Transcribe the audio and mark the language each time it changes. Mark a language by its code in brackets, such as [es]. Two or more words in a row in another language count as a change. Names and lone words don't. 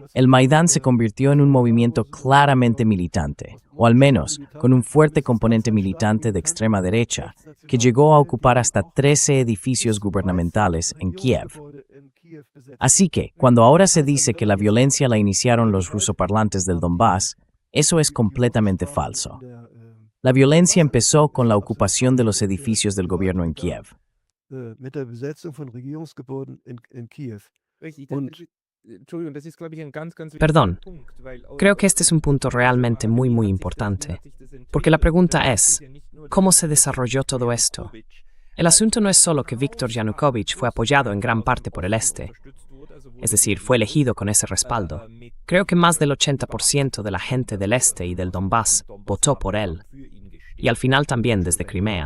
[es] El Maidán se convirtió en un movimiento claramente militante, o al menos con un fuerte componente militante de extrema derecha, que llegó a ocupar hasta 13 edificios gubernamentales en Kiev. Así que, cuando ahora se dice que la violencia la iniciaron los rusoparlantes del Donbass, eso es completamente falso. La violencia empezó con la ocupación de los edificios del gobierno en Kiev. [de] Mit der Besetzung von Regierungsgebäuden in Kiew. Entschuldigung, das ist, glaube ich, ein ganz [es] Perdón, [de] wichtiger Punkt, weil [es] creo que este es un punto realmente muy importante, porque la pregunta es, ¿cómo se desarrolló todo esto? El asunto no es solo que Viktor Yanukovych fue apoyado en gran parte por el Este, es decir, fue elegido con ese respaldo. Creo que más del 80% de la gente del Este y del Donbass votó por él, y al final también desde Crimea.